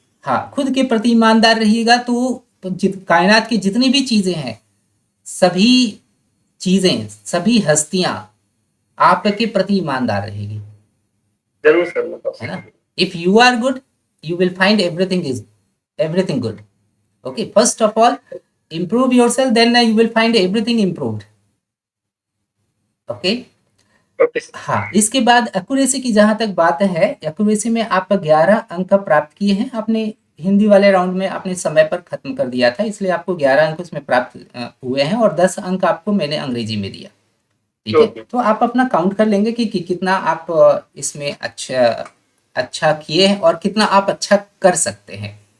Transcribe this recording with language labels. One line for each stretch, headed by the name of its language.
Hindi: हाँ, खुद के प्रति ईमानदार रहिएगा तो कायनात की जितनी भी चीजें हैं, सभी चीजें, सभी हस्तियां आपके प्रति ईमानदार रहेगी, जरूर सर, मैं है कोशिश ना।
English: If you are good you will find everything good. Okay, first of all improve yourself, then you will find everything improved. Okay, okay sir.
Hindi: हाँ। इसके बाद एक्यूरेसी की जहाँ तक बात है, एक्यूरेसी में आप 11 अंक प्राप्त किए हैं। आपने हिंदी वाले राउंड में आपने समय पर खत्म कर दिया था, इसलिए आपको 11 अंक उसमें प्राप्त हुए हैं और 10 अंक आपको मैंने अंग्रेजी में दिया। ठीक है, तो आप अपना काउंट कर लेंगे कि कितना आप इसमें अच्छा किए हैं और कितना आप अच्छा कर सकते हैं।